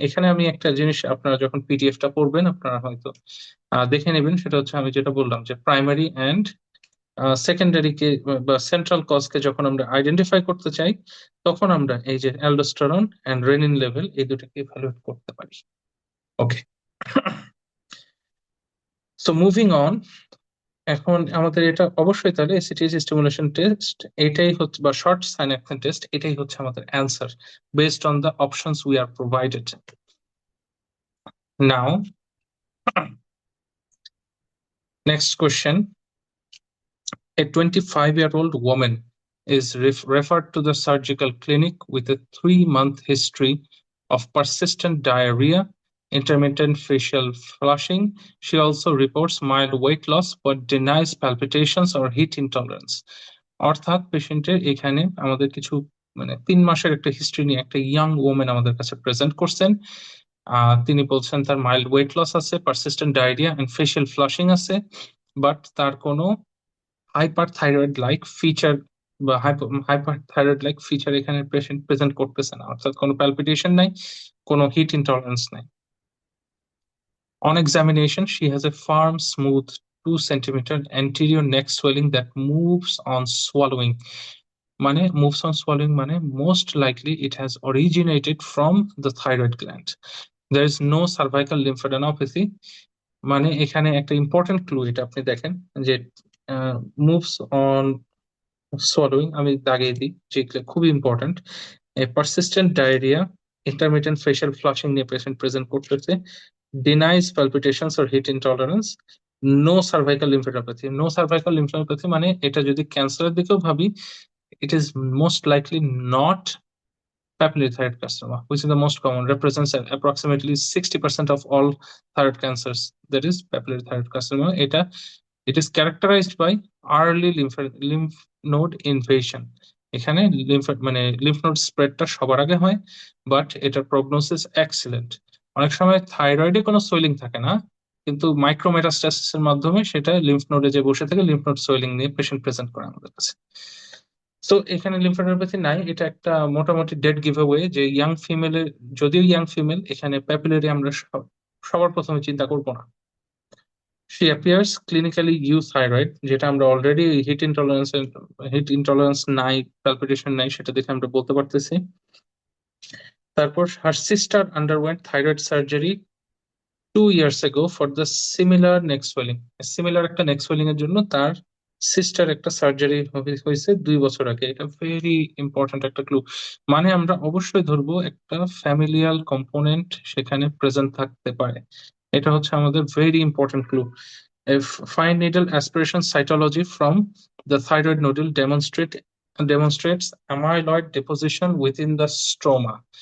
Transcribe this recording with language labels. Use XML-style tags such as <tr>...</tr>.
<bn>এখানে আমি একটা জিনিস, আপনারা যখন পিডিএফটা পড়বেন আপনারা হয়তো দেখে নেবেন, সেটা হচ্ছে আমি যেটা বললাম যে প্রাইমারি অ্যান্ড সেকেন্ডারি কে বা সেন্ট্রাল কজকে যখন আমরা আইডেন্টিফাই করতে চাই, তখন আমরা এই যে অ্যালডোস্টেরন এন্ড রেনিন লেভেল এই দুটোকে ইভ্যালুয়েট করতে পারি।</bn> <en>Okay, so moving on.</en> <bn>এখন আমাদের এটা অবশ্যই তাহলে এসিটিএইচ স্টিমুলেশন টেস্ট এটাই হচ্ছে, বা শর্ট সাইনাপসিস টেস্ট এটাই হচ্ছে আমাদের answer</bn> <en>Based on the options we are provided. Now next question. A 25-year-old woman is referred to the surgical clinic with a 3-month history of persistent diarrhea, intermittent facial flushing. She also reports mild weight loss but denies palpitations or heat intolerance.</en> <bn>অর্থাৎ পেশেন্টের এখানে আমাদের কিছু মানে 3 মাসের একটা history নিয়ে একটা ইয়াং ওমেন আমাদের কাছে প্রেজেন্ট করছেন। তিনি বলছেন তার মাইল্ড ওয়েট লস আছে, persistent diarrhoea and facial flushing আছে, বাট তার কোনো হাইপারথাইরয়েড লাইক ফিচার বা হাইপারথাইরয়েড লাইক ফিচার এখানে পেশেন্ট প্রেজেন্ট করতেছে না, অর্থাৎ কোনো প্যালপিটেশন নাই, কোনো হিট ইনটলারেন্স নাই।</bn> <en>On examination, she has a firm, smooth 2 centimeter anterior neck swelling that moves on swallowing. মানে moves on swallowing মানে most likely it has originated from the thyroid gland. There is no cervical lymphadenopathy.</en> <bn>মানে এখানে একটা important clue, এটা আপনি দেখেন যে moves on সোয়ালোইং, আমি দাগিয়ে দিই যেগুলো খুবই important. Persistent diarrhoea, intermittent facial flushing নিয়ে পেশেন্ট প্রেজেন্ট করতেছে, denies পালপিটেশনস or hit intolerance, no cervical লিম্ফোডেনোপ্যাথি।</bn> <en>no cervical lymphadenopathy</en> <bn>মানে এটা যদি ক্যান্সারের দিকেও ভাবি,</bn> <en>it is most likely not papillary thyroid carcinoma, which is the most common, represents approximately 60% of all thyroid cancers. That is papillary thyroid carcinoma. It is characterized by early lymph node invasion.</en> <bn>এখানে lymph node স্প্রেডটা সবার আগে হয়, but এটার prognosis excellent. অনেক সময় থাইরয়েডে কোনো swelling থাকে না, কিন্তু মাইক্রোমেটাস্টাসিস এর মাধ্যমে সেটা লিম্ফ নোডে যে বসে থাকে, লিম্ফ নোড সোয়েলিং নিয়ে পেশেন্ট প্রেজেন্ট করে আমাদের কাছে। তো এখানে লিম্ফোডেনোপ্যাথি নাই, এটা একটা মোটামুটি ডেড গিভ অ্যাওয়ে যে ইয়াং ফিমেলের, যদিও ইয়াং ফিমেল, এখানে প্যাপিলারি আমরা সবার প্রথমে চিন্তা করবো না।</bn> <en>she appears clinically euthyroid,</en> <bn>যেটা আমরা অলরেডি হিট ইন্টলারেন্স নাই, প্যালপিটেশন নাই, সেটা দেখে আমরা বলতে পারতেছি।</bn> <en>তারপর her sister underwent thyroid surgery 2 years ago for the similar neck swelling.</en> <bn>Similar একটা নেক সোয়েলিং এর জন্য তার সিস্টার একটা সার্জারি হয়েছে 2 বছর আগে। এটা ভেরি ইম্পর্ট্যান্ট একটা ক্লু। মানে আমরা অবশ্যই ধরবো একটা ফ্যামিলিয়াল কম্পোনেন্ট সেখানে প্রেজেন্ট থাকতে পারে। এটা হচ্ছে আমাদের very important clue.</bn> <en>Fine needle aspiration cytology from the thyroid nodule demonstrates amyloid deposition within the stroma.</en>